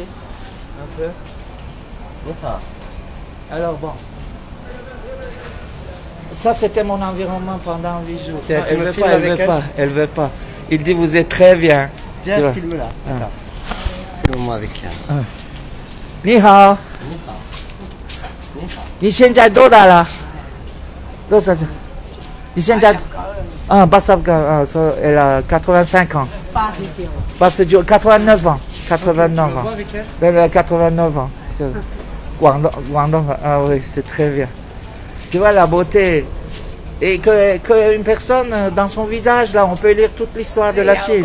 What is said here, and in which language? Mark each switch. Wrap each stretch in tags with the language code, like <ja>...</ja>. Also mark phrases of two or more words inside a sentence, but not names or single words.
<fr>Un peu. Alors bon. Ça, c'était mon environnement pendant 8 jours. Tiens, Non, tu elle me veut filmes pas, elle avec veut elle pas, elle veut pas. Il dit, vous êtes très bien. Tu Tiens, vois. filme-la. Ah. Attends. Filme-moi avec elle.</fr> <zh>你好，你现在多大了？多少岁？你现在啊，80啊 ，</zh> <fr>so elle a 85 ans. 89 89 ans. 89 ans. avec elle. Elle a 89 ans. Guangdong, ah oui, c'est très bien. Tu vois la beauté. Et qu'une personne, dans son visage, là, on peut lire toute l'histoire de la Chine.</fr>